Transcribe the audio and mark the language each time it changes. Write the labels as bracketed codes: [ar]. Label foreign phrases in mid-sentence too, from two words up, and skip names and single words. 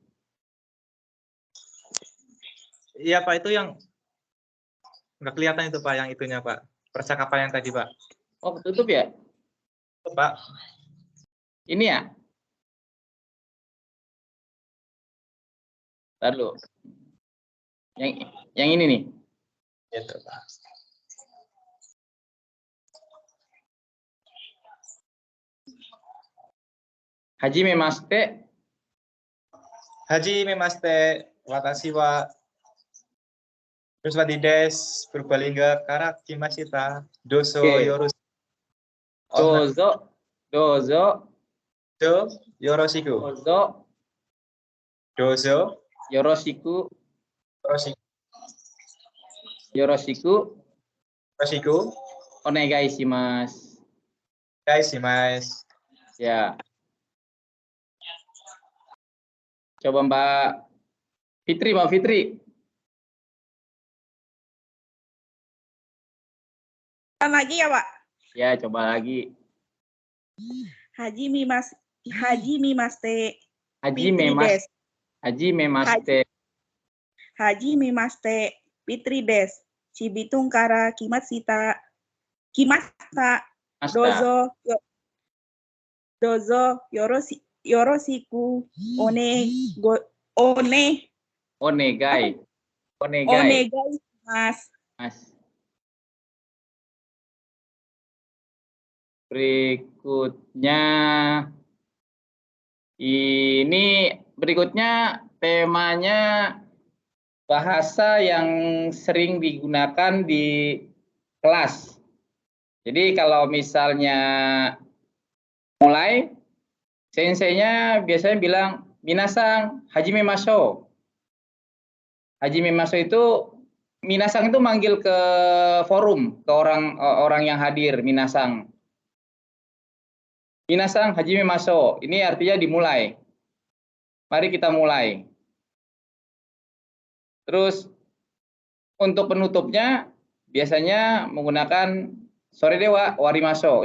[id] Iya Pak, itu yang nggak kelihatan itu Pak, yang itunya Pak. Percakapan yang tadi Pak. Oh, tutup ya? Pak. Ini ya? Lalu. Yang ini nih. Gitu Pak. [ja] はじめまして. はじめまして、わたしは Ruswadi です、Purbalingga から来ました、どうぞ [id] Oke. [ja] yoroshiku. Dozo Yoroshiku. Dozo よろしく。よろしく. お願いします. Shimasu. [id] Ya. Coba Mbak Fitri. Lagi ya, Pak? Ya, coba lagi. [ja] はじめまして. Pitri はじめまして. Pitri desu. Cibitung から来ました。どうぞよろしく Onegai. [id] Mas. Berikutnya temanya bahasa yang sering digunakan di kelas. Jadi kalau misalnya mulai, senseinya biasanya bilang [ja] みなさん始めましょう. 始めましょう [id] itu minasang itu manggil ke forum, ke orang yang hadir, minasang. [ja] みなさん始めましょう. [id] Ini artinya dimulai. Mari kita mulai. Terus untuk penutupnya biasanya menggunakan [ja] それでは終わりましょう.